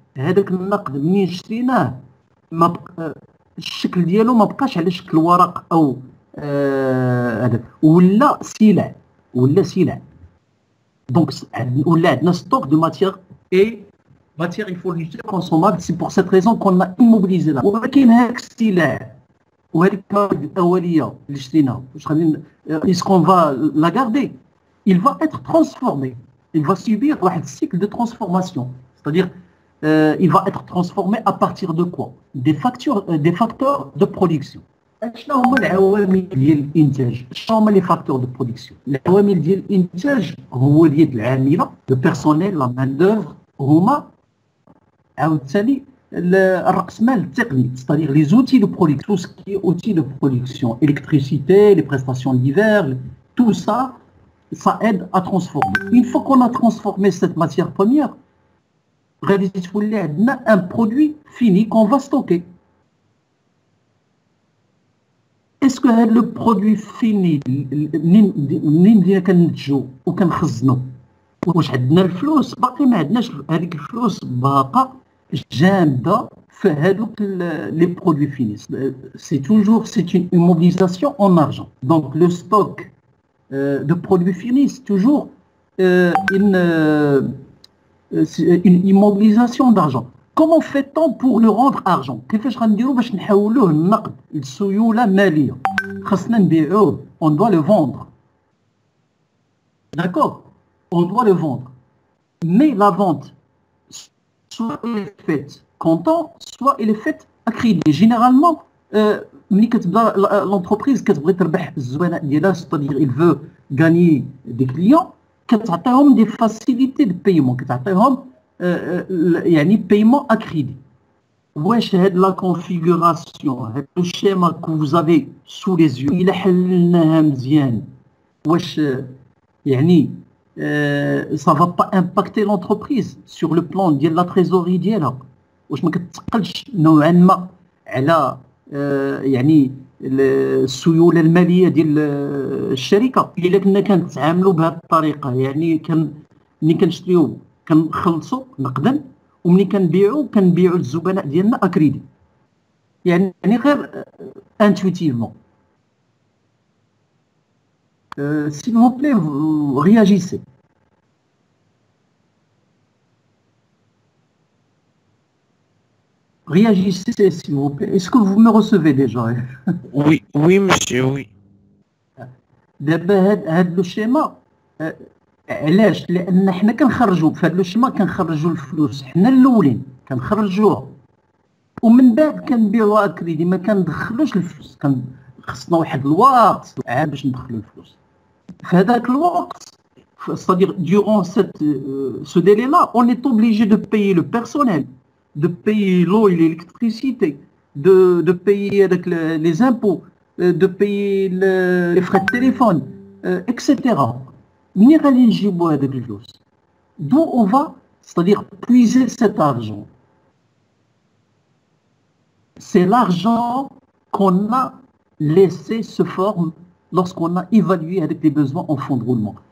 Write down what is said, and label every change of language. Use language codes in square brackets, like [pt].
[ar] هذاك النقد منين شريناه ما الشكل ديالو ما بقاش على شكل ورق او هذا ولا سلع دونك ولا عندنا ستوك دو ماتيير اي ماتيير فورنيتور كونسومابل. سي بور سيت ريزون كون ا ايموبيليزي لا. ولكن هاك السلع وهذيك المواد الاوليه اللي شريناها واش غادي اسكون فا لا غاردي [fr] il va être transformé. Il va subir un cycle de transformation. C'est-à-dire, il va être transformé à partir de quoi? Des facteurs de production. [ar] شنو هما العوامل ديال الانتاج؟ شنو هما لي فاكتور دو برودكسيون؟ العوامل ديال الانتاج هو ديال العامله، لو بيرسونيل، لا مان دوفر، هما عاوتاني الرأسمال التقني، [fr] c'est-à-dire les outils de production, tout ce qui est outils de production, électricité, les prestations d'hiver, tout ça, ça aide à transformer. Une fois qu'on a transformé cette matière première, on a un produit fini qu'on va stocker. Est-ce que le produit fini, [ar] منين كننتجو وكنخزنو واش عندنا الفلوس؟ باقي ما عندناش هذيك الفلوس باقا جامده في هذوك لي برودوي فيني. [fr] C'est une immobilisation en argent. Donc le stock de produits finis, c'est toujours une immobilisation d'argent. Comment fait-on pour le rendre argent? [ar] كيفاش غنديرو باش نحولوه لنقد لسيوله ماليه؟ خاصنا نبيعوه، [fr] on doit le vendre. D'accord? On doit le vendre. Mais la vente, soit elle est faite comptant, soit elle est faite à crédit. Généralement, [ar] ملي كتبدا [fr] l'entreprise [ar] كتبغي تربح الزبناء ديالها، [fr] c'est-à-dire il veut gagner des clients، [ar] كتعطيهم [fr] des facilités de paiement، [ar] كتعطيهم يعني [fr] paiement à crédit. [ar] واش هاد لا كونفيغوراسيون، هاد لو شيما [fr] que vous avez sous les yeux [ar] إلا حللناها مزيان، واش يعني [fr] ça va pas impacter l'entreprise sur le plan [ar] ديال la trésorerie ديالها؟ واش ما كتثقلش نوعا ما على يعني السيوله الماليه ديال الشركه؟ الا كنا كنتعاملوا بهذه الطريقه، يعني ملي كنشريو كنخلصوا نقدا، وملي كنبيعوا للزبناء ديالنا اكريدي، يعني غير انتويتيفمون. [fr] s'il vous plaît, vous réagissez. Réagissez, s'il vous plaît. Est-ce que vous me recevez déjà? Oui, monsieur, oui. [ar] دابا هاد لو شيما علاش؟ لان حنا كنخرجوا في هذا لو شيما كنخرجوا الفلوس حنا الاولين كنخرجوها ومن بعد كنبيعوها كريدي ما كندخلوش الفلوس خصنا واحد الوقت عاد باش ندخلوا الفلوس في هذاك الوقت [fr] c'est-à-dire durant ce délai-là on est obligé de payer le personnel de payer l'eau et l'électricité de payer avec les impôts de payer les frais de téléphone etc. [ar] منين غادي نجيبوا هذاك الفلوس [fr] d'où on va c'est-à-dire puiser cet argent. C'est l'argent qu'on a laissé se former lorsqu'on a évalué avec les besoins en fonds de roulement.